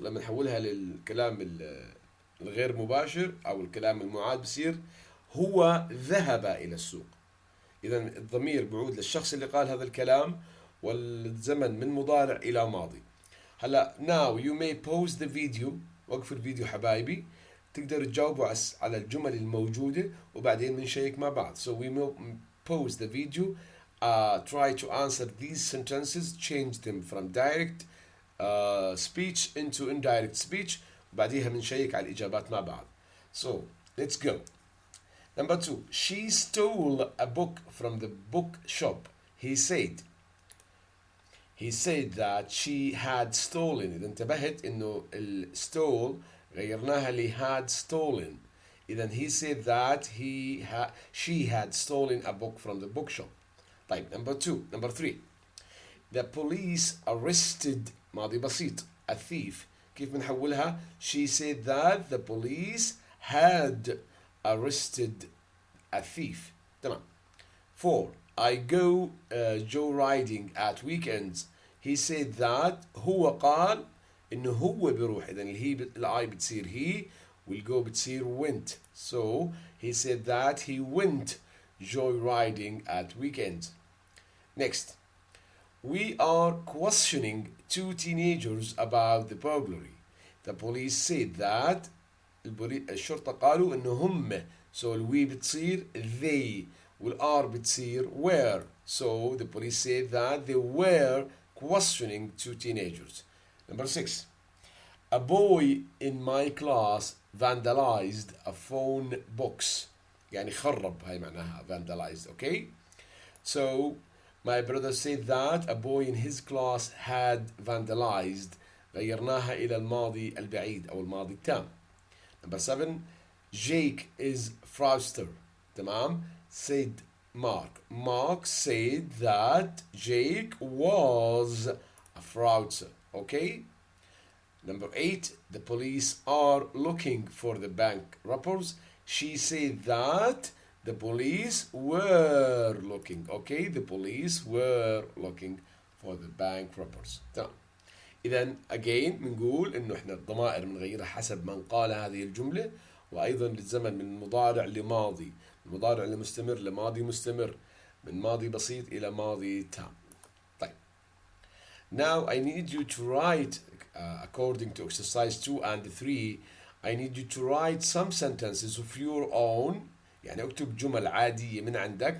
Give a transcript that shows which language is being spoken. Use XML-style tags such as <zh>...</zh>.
<ar>لما نحولها للكلام الغير مباشر أو الكلام المعاد بصير هو ذهب إلى السوق. إذا الضمير بعود للشخص اللي قال هذا الكلام والزمن من مضارع إلى ماضي.</ar> <en>هلا now you may pause the video.</en> <ar>وقف الفيديو حبايبي. تقدر تجاوبوا على الجمل الموجودة وبعدين بنشيك مع بعض.</ar> <en>So we will pause the video. Try to answer these sentences. Change them from direct speech into indirect speech.</en> <ar>وبعديها بنشيك على الإجابات مع بعض.</ar> <en>So let's go. Number 2. She stole a book from the bookshop. He said that she had stolen.</en> <ar>إذا انتبهت إنه stole غيرناها ل had stolen.</ar> <en>إذا he said that she had stolen a book from the bookshop. طيب number 3. The police arrested</en> <ar>ماضي بسيط</ar> <en>a thief.</en> <ar>كيف بنحولها؟</ar> <en>She said that the police had arrested a thief.</en> <ar>تمام. 4.</ar> <en>I go joyriding at weekends. He said that</en> <ar>هو قال إنه هو بيروح. إذا الآي بتصير he والجو بتصير went.</ar> <en>So he said that he went joyriding at weekends. Next. We are questioning 2 teenagers about the burglary. The police said that</en> <ar>الشرطة قالوا إنه هم. So الوي بتصير they والR بتصير were.</ar> <en>So the police said that they were questioning 2 teenagers. Number 6. A boy in my class vandalized a phone box.</en> <ar>يعني خرب هاي معناها vandalized.</ar> <en>Okay? So my brother said that a boy in his class had vandalized.</en> <ar>غيرناها إلى الماضي البعيد أو الماضي التام.</ar> <en>Number 7. Jake is fraudster. تمام. Said Mark. Mark said that Jake was a fraudster. Okay. Number 8. The police are looking for the bank robbers. She said that the police were looking. Okay. The police were looking for the bank robbers.</en> <ar>تمام. إذا again بنقول إنه إحنا الضمائر بنغيرها حسب من قال هذه الجملة. وأيضا للزمن من مضارع لماضي. المضارع لمستمر لماضي مستمر. من ماضي بسيط إلى ماضي تام. طيب.</ar> <en>Now I need you to write according to exercise 2 and 3. I need you to write some sentences of your own.</en> <ar>يعني اكتب جمل عادية من عندك.</ar>